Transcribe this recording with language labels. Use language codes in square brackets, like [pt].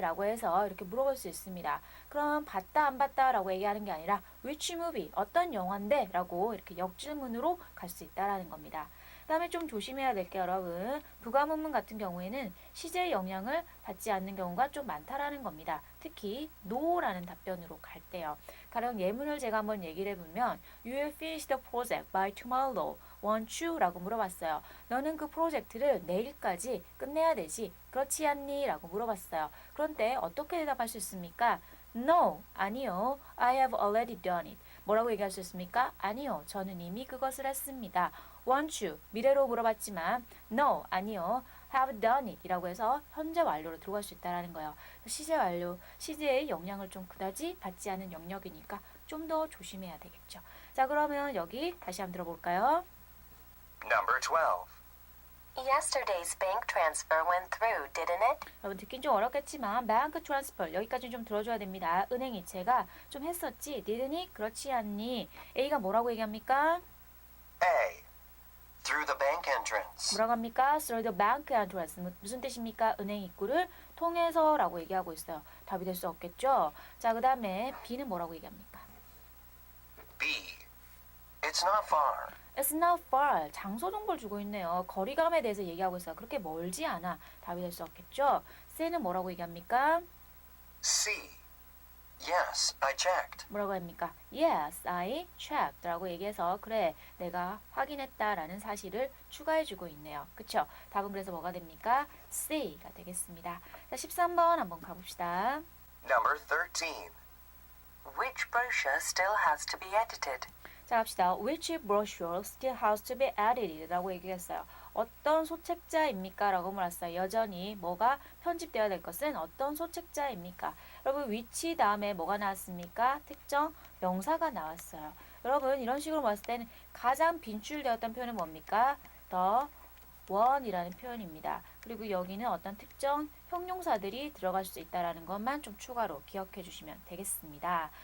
[ko] 라고 해서 이렇게 물어볼 수 있습니다. 그럼 봤다 안 봤다 라고 얘기하는 게 아니라 [en] which movie? [ko] 어떤 영화인데? 라고 이렇게 역질문으로 갈 수 있다라는 겁니다. 그 다음에 좀 조심해야 될 게 여러분 부가문문 같은 경우에는 시제의 영향을 받지 않는 경우가 좀 많다라는 겁니다. 특히 no라는 답변으로 갈 때요. 가령 예문을 제가 한번 얘기를 해보면 [en] You will finish the project by tomorrow, won't you? [ko] 라고 물어봤어요. 너는 그 프로젝트를 내일까지 끝내야 되지 그렇지 않니? 라고 물어봤어요. 그런데 어떻게 대답할 수 있습니까? [en] No, [ko] 아니요. [en] I have already done it. [ko] 뭐라고 얘기할 수 있습니까? 아니요. 저는 이미 그것을 했습니다. [en] Want you? [ko] 미래로 물어봤지만 No, 아니요. [en] Have done it [ko] 이라고 해서 현재 완료로 들어갈 수 있다는 거예요. 시제 완료, 시제의 영향을 좀 그다지 받지 않은 영역이니까 좀 더 조심해야 되겠죠. 자, 그러면 여기 다시 한번 들어볼까요? [en] Number 12. Yesterday's bank transfer went through, didn't it? [ko] 여러분 듣긴 좀 어렵겠지만 bank transfer 여기까지 좀 들어줘야 됩니다. 은행 이체가 좀 했었지? [en] didn't it? [ko] 그렇지 않니? A가 뭐라고 얘기합니까? [en] A. Through the bank entrance. [ko] 뭐라고 합니까? [en] Through the bank entrance. [ko] 무슨 뜻입니까? 은행 입구를 통해서 라고 얘기하고 있어요. 답이 될 수 없겠죠? 자, 그 다음에 B는 뭐라고 얘기합니까? [en] B. It's not far. It's not far. [ko] 장소 정보를 주고 있네요. 거리감에 대해서 얘기하고 있어요. 그렇게 멀지 않아. 답이 될 수 없겠죠? C는 뭐라고 얘기합니까? [en] C. Yes, I checked. [ko] 뭐라고 합니까? [en] Yes, I checked [ko] 라고 얘기해서 그래, 내가 확인했다라는 사실을 추가해주고 있네요. 그쵸? 답은 그래서 뭐가 됩니까? C가 되겠습니다. 자, 13번 한번 가봅시다. [en] Number 13. Which brochure still has to be edited? [ko] 자, 갑시다. [en] Which brochure still has to be edited? [ko] 라고 얘기했어요. 어떤 소책자입니까? 라고 물었어요. 여전히 뭐가 편집되어야 될 것은 어떤 소책자입니까? 여러분, which 다음에 뭐가 나왔습니까? 특정 명사가 나왔어요. 여러분, 이런 식으로 봤을 때는 가장 빈출되었던 표현은 뭡니까? the one이라는 표현입니다. 그리고 여기는 어떤 특정 형용사들이 들어갈 수 있다는 것만 좀 추가로 기억해 주시면 되겠습니다.